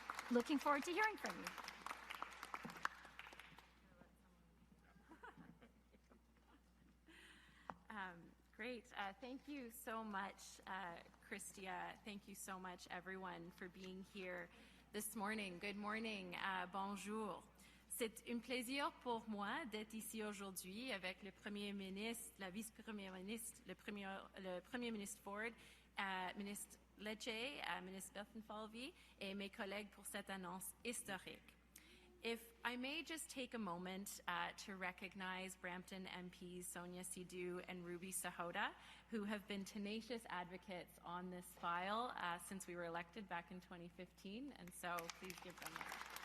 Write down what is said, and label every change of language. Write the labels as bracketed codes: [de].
[en] Looking forward to hearing from you. Great. Thank you so much, Christia. Thank you so much, everyone, for being here this morning. Good morning. [fr] Bonjour. C'est un plaisir pour moi d'être ici aujourd'hui avec le Premier ministre, la Vice-Première ministre, le Premier ministre Ford, ministre Lecce, ministre Bertalan-Falvey et mes collègues pour cette annonce historique. [en] If I may just take a moment to recognize Brampton MPs Sonia Sidhu and Ruby Sahota, who have been tenacious advocates on this file since we were elected back in 2015, and so please give them that.